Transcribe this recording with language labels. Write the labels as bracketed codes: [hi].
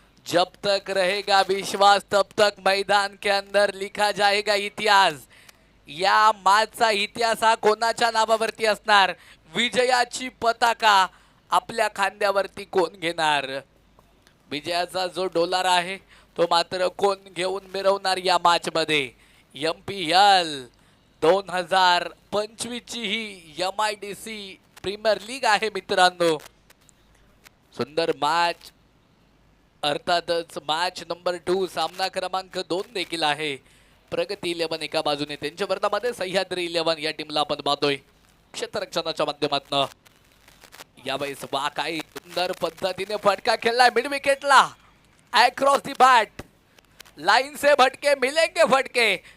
[hi] जब तक रहेगा विश्वास तब तक मैदान के अंदर लिखा जाएगा इतिहास. [mr] या मॅचचा इतिहास हा कोणाच्या नावावरती असणार. विजयाची पताका आपल्या खांद्यावरती कोण घेणार. विजयाचा जो डोलार आहे तो मात्र कोण घेऊन मिरवणार या मॅच मध्ये. MPL 2025 ची ही MIDC प्रीमियर लीग आहे मित्रांनो. सुंदर मॅच. अर्थातच मॅच नंबर 2 सामना क्रमांक 2 देखील आहे. प्रगती 11 एका बाजूने त्यांच्या विरोधामध्ये सह्याद्री 11 या टीमला आपण पाहतोय क्षेत्ररक्षणाच्या माध्यमातून. यावेळेस वा काही सुंदर पद्धतीने फटका खेळलाय mid विकेटला. [en] Across the bat. [hi] Line से भटके मिलेंगे फटके.